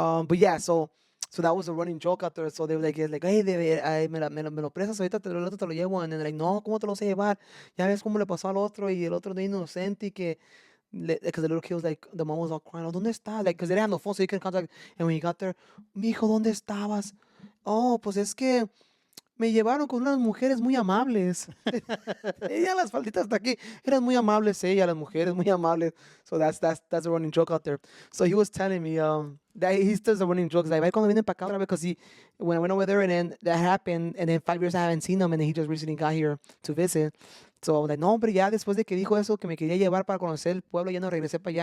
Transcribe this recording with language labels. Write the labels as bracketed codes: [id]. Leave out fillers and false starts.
[en] But yeah, so that was a running joke out there. So they were like, [es] hey, me lo prestas ahorita, el otro te lo llevo. [en] And then like, [es] no, ¿cómo te lo vas a llevar? Ya ves cómo le pasó al otro y el otro de inocente y que, [en] because the little kid was like, the mom was all crying, [es] oh, ¿dónde está? [en] Like, because they didn't have no phone, so you couldn't contact. And when he got there, [es] mijo, ¿dónde estabas? Oh, pues es que me llevaron con unas mujeres muy amables. Ella las falditas hasta aquí. Eran muy amables ella, las mujeres muy amables. [en] So that's a running joke out there. So he was telling me that he does a running joke. Like, [es] "Ay, cuando vienen para acá otra vez," [en] because when I went over there and then that happened, and then 5 years I haven't seen him, and then he just recently got here to visit. So I was like, [es] no, hombre, ya después de que dijo eso, que me quería llevar para conocer el pueblo, ya no regresé para allá.